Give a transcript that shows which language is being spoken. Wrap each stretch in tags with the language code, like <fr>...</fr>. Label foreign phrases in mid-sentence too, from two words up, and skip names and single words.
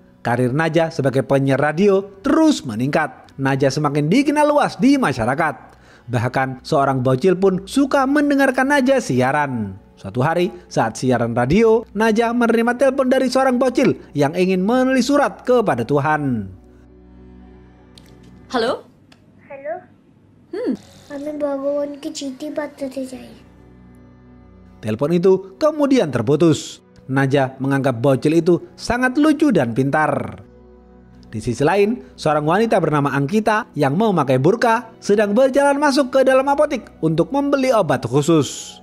<id>Karir Naja sebagai penyiar radio terus meningkat. Naja semakin dikenal luas di masyarakat. Bahkan seorang bocil pun suka mendengarkan Naja siaran. Suatu hari saat siaran radio, Naja menerima telepon dari seorang bocil yang ingin menulis surat kepada Tuhan.</id> <hi>हेलो हेलो हमें भगवान की चीटी बताते चाहिए.</hi> <id>Telepon itu kemudian terputus. Naja menganggap bocil itu sangat lucu dan pintar. Di sisi lain, seorang wanita bernama Angkita yang memakai burka sedang berjalan masuk ke dalam apotek untuk membeli obat khusus.</id>